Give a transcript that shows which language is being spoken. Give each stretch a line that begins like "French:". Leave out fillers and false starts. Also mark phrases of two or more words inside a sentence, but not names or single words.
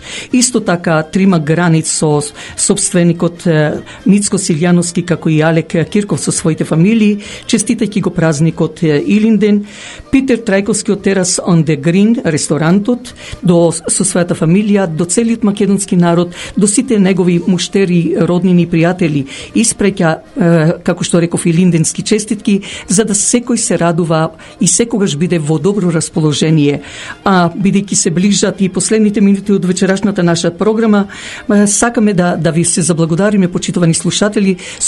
Macedonian: Исто така трима границ со собственикот Мицко Силјановски, како и Алек Кирков со своите фамилии, честитајќи го празникот Илинден. Питер Трајковски од Терас on the Green, ресторантот, со својата фамилија, до целиот македонски народ, до сите негови муштери, роднини и пријатели, испреќа, како што реков, илинденски честитки, за да секој се радува и секогаш биде во добро расположение. А бидејќи се ближат и последните минути од вечерашната наша програма, сакаме да ви се заблагодариме, почитувани слушатели, со